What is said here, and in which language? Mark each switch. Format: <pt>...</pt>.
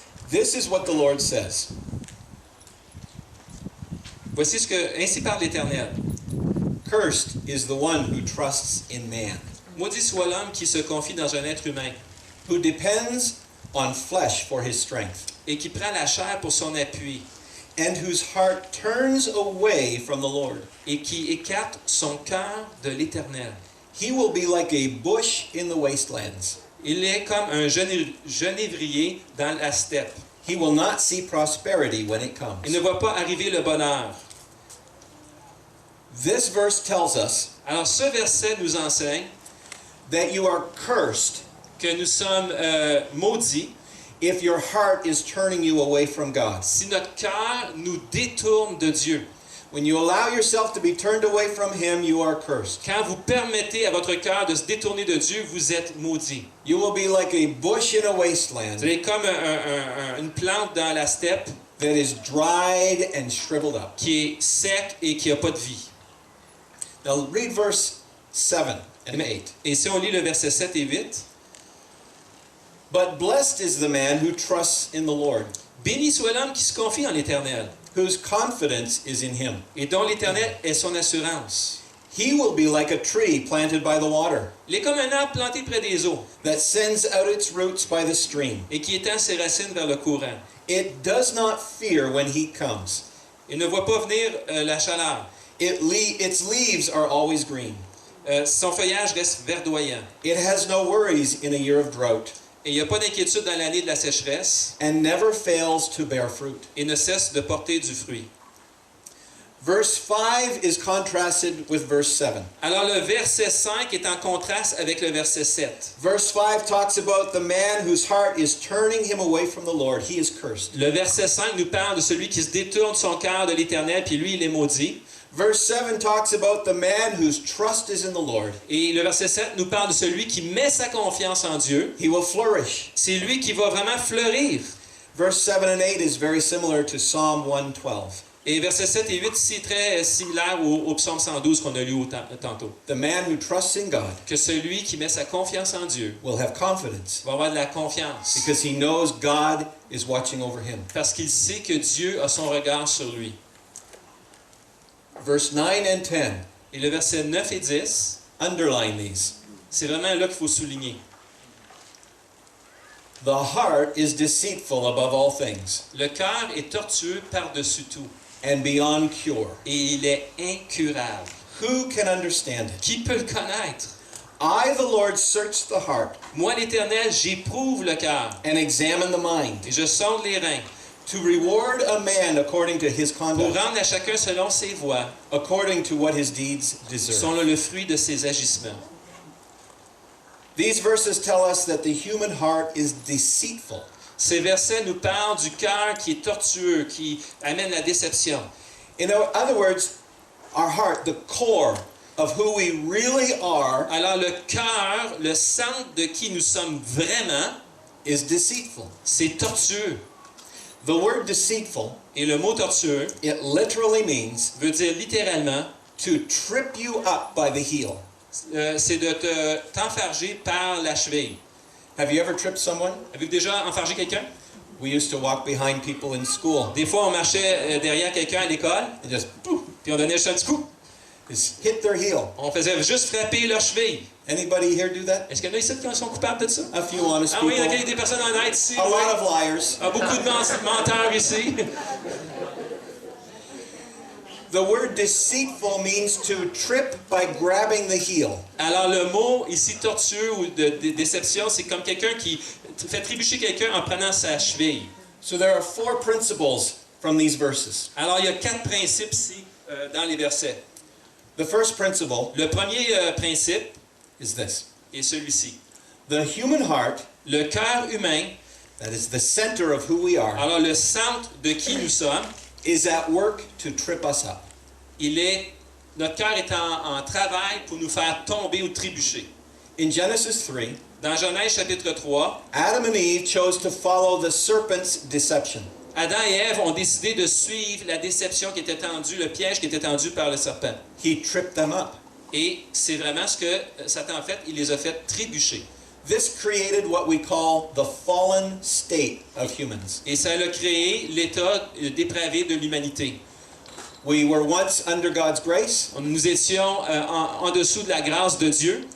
<en>This is what the Lord says.</en> <fr>Voici ce que, ainsi parle l'Éternel.</fr> <en>Cursed is the one who trusts in man,</en> <fr>Maudit soit l'homme qui se confie dans un être humain</fr> <en>who depends on flesh for his strength,</en> <fr>et qui prend la chair pour son appui</fr> <en>and whose heart turns away from the Lord.</en> <fr>et qui écarte son cœur de l'Éternel.</fr> <en>He will be like a bush in the wastelands.</en> <fr>Il est comme un genévrier dans la steppe.</fr> <en>He will not see prosperity when it comes.</en> <fr>Il ne voit pas arriver le bonheur.</fr> <en>This verse tells us</en> <fr>Alors ce verset nous enseigne</fr> <en>that you are cursed</en> <fr>que nous sommes maudits</fr> <en>if your heart is turning you away from God.</en> <fr>si notre cœur nous détourne de Dieu.</fr> <en>When you allow yourself to be turned away from Him, you are cursed.</en> <fr>Quand vous permettez à votre cœur de se détourner de Dieu, vous êtes maudits.</fr> <en>You will be like a bush in a wasteland</en> <fr>Vous êtes comme une plante dans la steppe</fr> <en>that is dried and shriveled up.</en> <fr>qui est sec et qui n'a pas de vie.</fr> <en>Now read verse 7 and 8.</en> <fr>Et si on lit le verset 7 et 8,</fr> <en>But blessed is the man who trusts in the Lord,</en> <fr>béni soit l'homme qui se confie en l'Éternel</fr> <en>whose confidence is in Him.</en> <fr>et dont l'Éternel est son assurance.</fr> <en>He will be like a tree planted by the water,</en> <fr>Il est comme un arbre planté près des eaux</fr> <en>that sends out its roots by the stream.</en> <fr>et qui étend ses racines vers le courant.</fr> <en>It does not fear when heat comes.</en> <fr>Il ne voit pas venir la chaleur.</fr> <en>Its leaves are always green.</en> <fr>Son feuillage reste verdoyant.</fr> <en>It has no worries in a year of drought,</en> <fr>Et il n'y a pas d'inquiétude dans l'année de la sécheresse</fr> <en>and never fails to bear fruit.</en> <fr>et ne cesse de porter du fruit.</fr> <en>Verse 5 is contrasted with verse 7.</en> <fr>Alors le verset 5 est en contraste avec le verset 7.</fr> <en>Verse 5 talks about the man whose heart is turning him away from the Lord. He is cursed.</en> <fr>Le verset 5 nous parle de celui qui se détourne son cœur de l'Éternel, puis lui, il est maudit.</fr> <en>Verse 7 talks about the man whose trust is in the Lord.</en> <fr>Et le verset 7 nous parle de celui qui met sa confiance en Dieu.</fr> <en>He will flourish.</en> <fr>C'est lui qui va vraiment fleurir.</fr> <en>Verse 7 and 8 is very similar to Psalm 112.</en> <fr>Et versets 7 et 8, ici, très similaire au psaume 112 qu'on a lu tantôt.</fr> <en>The man who trusts in God</en> <fr>Que celui qui met sa confiance en Dieu</fr> <en>will have confidence</en> <fr>va avoir de la confiance.</fr> <en>because he knows God is watching over him.</en> <fr>Parce qu'il sait que Dieu a son regard sur lui.</fr> <en>Verse 9 and 10,</en> <fr>Et le verset 9 et 10,</fr> <en>underline these.</en> <fr>c'est vraiment là qu'il faut souligner.</fr> <en>The heart is deceitful above all things</en> <fr>Le cœur est tortueux par-dessus tout.</fr> <en>and beyond cure.</en> <fr>Et il est incurable.</fr> <en>Who can understand it?</en> <fr>Qui peut le connaître?</fr> <en>I, the Lord, search the heart</en> <fr>Moi, l'Éternel, j'éprouve le cœur.</fr> <en>and examine the mind</en> <fr>Et je sonde les reins.</fr> <en>to reward a man according to his</en> <fr>Pour</fr> <en>conduct,</en> <fr>rendre à chacun selon ses voies,</fr> <en>according to what his deeds deserve.</en> <fr>selon le fruit de ses agissements.</fr> <en>These verses tell us that the human heart is deceitful.</en> <fr>Ces versets nous parlent du cœur qui est tortueux, qui amène la déception.</fr> <en>In other words, our heart, the core, of who we really are</en> <fr>Alors le cœur, le centre de qui nous sommes vraiment,</fr> <en>is deceitful.</en> <fr>c'est tortueux.</fr> <en>The word deceitful,</en> <fr>Et le mot tortueux</fr> <en>it literally means</en> <fr>veut dire littéralement,</fr> <en>to trip you up by the heel.</en> <fr>c'est de t'enfarger par la cheville.</fr> <en>Have you ever tripped someone?</en> <fr>Avez-vous déjà enfargé quelqu'un?</fr> <en>We used to walk behind people in school</en> <fr>Des fois, on marchait derrière quelqu'un à l'école,</fr> <en>and just</en> <fr>puis on donnait juste un petit coup.</fr> <en>just hit their heel.</en> <fr>On faisait juste frapper leur cheville.</fr> <en>Anybody here do that?</en> <fr>Est-ce qu'il y en a ici qui sont coupables de ça?</fr> <en>A few honest</en> <fr>Ah oui, il y a</fr> <en>people.</en> <fr>des personnes honnêtes ici.</fr> <en>A</en> <fr>oui.</fr> <en>lot of liars.</en> <fr>Ah, beaucoup de menteurs ici.</fr> <en>The word deceitful means to trip by grabbing the heel.</en> <fr>Alors, le mot ici tortueux ou de déception, c'est comme quelqu'un qui fait trébucher quelqu'un en prenant sa cheville.</fr> <en>So there are 4 principles from these verses.</en> <fr>Alors, il y a 4 principes ici dans les versets.</fr> <en>The first principle</en> <fr>Le premier principe</fr> <en>is this.</en> <fr>est celui-ci.</fr> <en>The human heart,</en> <fr>Le cœur humain,</fr> <en>that is the center of who we are,</en> <fr>alors le centre de qui nous sommes,</fr> <en>is at work to trip us up.</en> <fr>notre cœur est en travail pour nous faire tomber ou trébucher.</fr> <en>In Genesis 3,</en> <fr>Dans Genèse chapitre 3,</fr> <en>Adam and Eve chose to follow the serpent's deception.</en> <fr>Adam et Ève ont décidé de suivre la déception qui était tendue, le piège qui était tendu par le serpent.</fr> <en>He tripped them up.</en> <fr>Et c'est vraiment ce que Satan a fait, il les a fait trébucher.</fr> <en>This created what we call the fallen state of humans.</en> <fr>Et ça a créé l'état dépravé de l'humanité.</fr> <en>We were once under God's grace.</en> <fr>Nous étions en dessous de la grâce de Dieu,</fr>